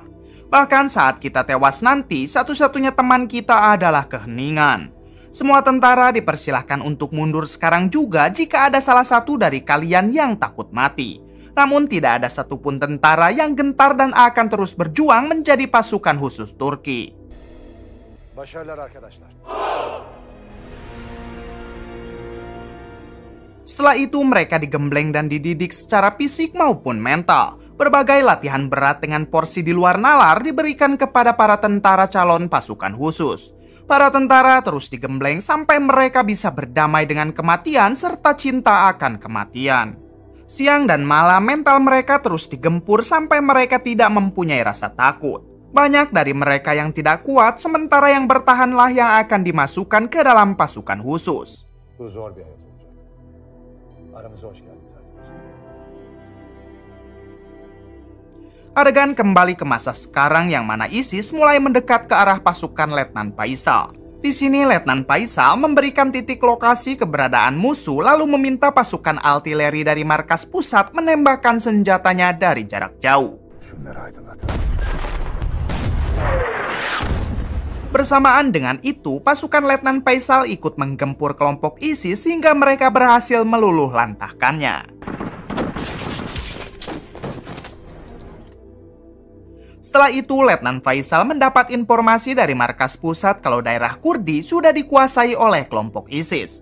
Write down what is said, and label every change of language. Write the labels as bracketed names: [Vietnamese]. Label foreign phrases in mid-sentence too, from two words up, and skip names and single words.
[Indonesian] Bahkan saat kita tewas nanti, satu-satunya teman kita adalah keheningan. Semua tentara dipersilahkan untuk mundur sekarang juga jika ada salah satu dari kalian yang takut mati. Namun tidak ada satupun tentara yang gentar dan akan terus berjuang menjadi pasukan khusus Turki. [Turkish] Başarılar arkadaşlar. [Indonesian] Setelah itu mereka digembleng dan dididik secara fisik maupun mental. Berbagai latihan berat dengan porsi di luar nalar diberikan kepada para tentara calon pasukan khusus. Para tentara terus digembleng sampai mereka bisa berdamai dengan kematian serta cinta akan kematian. Siang dan malam mental mereka terus digempur sampai mereka tidak mempunyai rasa takut. Banyak dari mereka yang tidak kuat, sementara yang bertahanlah yang akan dimasukkan ke dalam pasukan khusus. [Turkish] Bu zor bir hayat olacak. Aramıza hoş geldiniz arkadaşlar. [Indonesian] Adegan kembali ke masa sekarang yang mana ISIS mulai mendekat ke arah pasukan Letnan Faisal. Di sini Letnan Faisal memberikan titik lokasi keberadaan musuh lalu meminta pasukan artileri dari markas pusat menembakkan senjatanya dari jarak jauh. [Turkish] Şunları aydınlat. [Indonesian] Bersamaan dengan itu, pasukan Letnan Faisal ikut menggempur kelompok ISIS hingga mereka berhasil meluluh lantahkannya. Setelah itu, Letnan Faisal mendapat informasi dari markas pusat kalau daerah Kurdi sudah dikuasai oleh kelompok ISIS.